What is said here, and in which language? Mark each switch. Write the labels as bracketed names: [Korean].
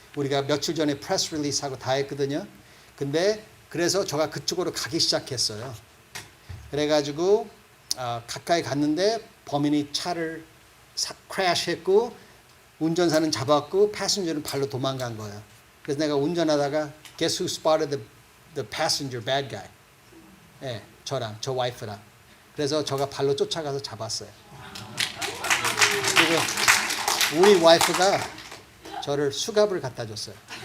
[Korean] 우리가 며칠 전에 프레스 릴리스하고 다 했거든요. 근데 그래서 제가 그쪽으로 가기 시작했어요. 그래가지고 가까이 갔는데 범인이 차를 크래시했고 운전사는 잡았고 패신저는 발로 도망간 거예요. 그래서 내가 운전하다가 [English] guess who spotted the passenger bad guy? [Korean] 예, 저 와이프랑. 그래서 제가 발로 쫓아가서 잡았어요. 그리고 우리 와이프가 저를 수갑을 갖다 줬어요.